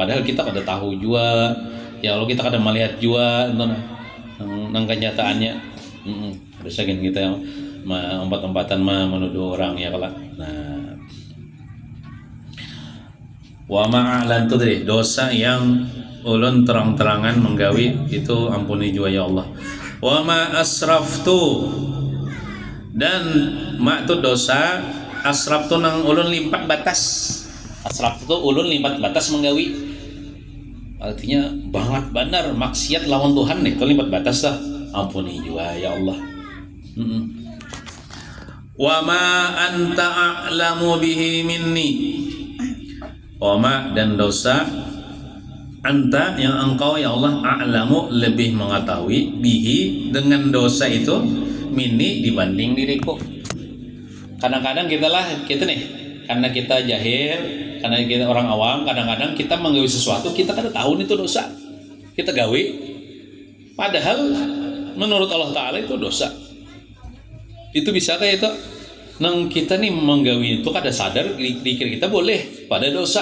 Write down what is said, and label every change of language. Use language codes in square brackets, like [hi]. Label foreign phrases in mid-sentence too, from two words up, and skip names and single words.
[bjn] Padahal kita kada tahu juga. Ya Allah kita kada melihat juga nang kenyataannya. Terus lagi kita empat-empatan menuduh orang ya kalau. Nah. [ar] وما أعلن [bjn] tuh deh dosa yang ulun terang-terangan menggawi itu ampuni jua ya Allah. [ar] وما أسرفت [bjn] dan mak tu dosa asraf tu nang ulun limpat batas. Asraf tu ulun limpat batas menggawi. Artinya banget benar maksiat lawan Tuhan nih tu limpat batas lah. Ampuni jua ya Allah. [ar] وما أنت أعلم به مني. [bjn] Wama dan dosa anta yang engkau ya Allah a'lamu lebih mengetahui bihi dengan dosa itu minni dibanding diriku. Kadang-kadang kita nih karena kita jahil, karena kita orang awam, kadang-kadang kita menggawi sesuatu kita kada tahu itu dosa. Kita gawe padahal menurut Allah Ta'ala itu dosa. Itu bisa kayak itu nang kita nih menggawi itu kada sadar dikira kita boleh pada dosa.